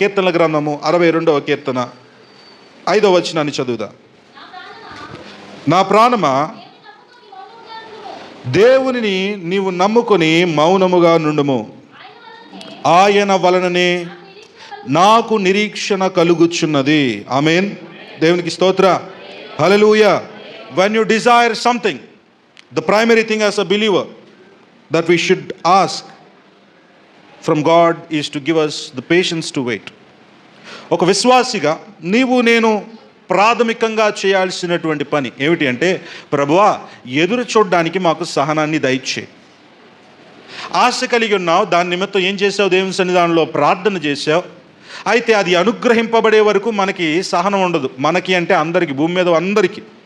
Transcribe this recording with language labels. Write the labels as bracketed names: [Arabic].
[Telugu] కీర్తనల గ్రంథము 62వ కీర్తన 5వ వచనాన్ని చదువుదాం. నా ప్రాణమా దేవునిని నీవు నమ్ముకొని మౌనముగా నుండుము, ఆయన వలననే నాకు నిరీక్షణ కలుగుచున్నది. ఆమేన్. దేవునికి స్తోత్ర. హల్లెలూయా. [English] When you desire something, the primary thing as a believer that we should ask from God is to give us the patience to wait. [Telugu] ఒక విశ్వాసిగా నీవు నేను ప్రాథమికంగా చేయాల్సినటువంటి పని ఏమిటి అంటే, ప్రభువా ఎదురు చూడడానికి మాకు సహనాన్ని దయచేయి. ఆశ కలిగి ఉన్నావు, దాని నిమిత్తం ఏం చేసావు? దేవుని సన్నిధానంలో ప్రార్థన చేసావు. అయితే అది అనుగ్రహింపబడే వరకు మనకి సహనం ఉండదు. మనకి అంటే అందరికీ, భూమి మీద అందరికీ.